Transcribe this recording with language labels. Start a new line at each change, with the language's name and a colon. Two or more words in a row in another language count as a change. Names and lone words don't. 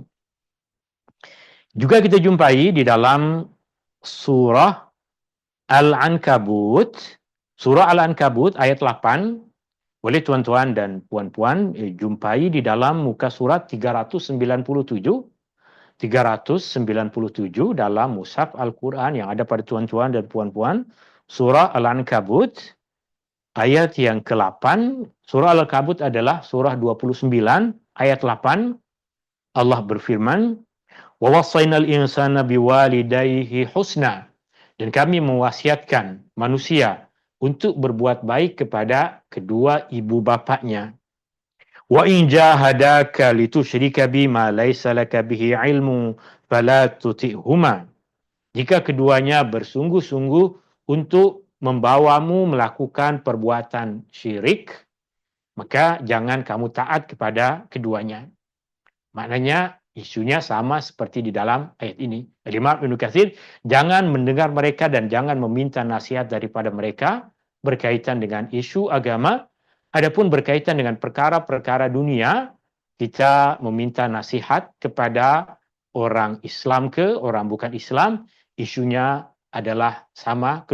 Malay: Juga kita jumpai di dalam surah Al-Ankabut, surah Al-Ankabut ayat 8, boleh tuan-tuan dan puan-puan jumpai di dalam muka surat 397, 397 dalam Mushaf Al-Quran yang ada pada tuan-tuan dan puan-puan, surah Al-Ankabut, ayat yang ke-8. Surah Al-Ankabut adalah surah 29, ayat 8. Allah berfirman,
Arabic: "ووصينا الإنسان بوالديه حسنا."
Malay: Dan kami mewasiatkan manusia untuk berbuat baik kepada kedua ibu bapaknya.
Arabic: وإن جاهداك لتشرك بما ليس لك به علم فلا تطعهما.
Malay: Jika keduanya bersungguh-sungguh untuk membawamu melakukan perbuatan syirik, maka jangan kamu taat kepada keduanya. Maknanya isunya sama seperti di dalam ayat ini. Imam Ibnu Katsir, jangan mendengar mereka dan jangan meminta nasihat daripada mereka berkaitan dengan isu agama. Adapun berkaitan dengan perkara-perkara dunia, kita meminta nasihat kepada orang Islam ke orang bukan Islam, isunya adalah sama.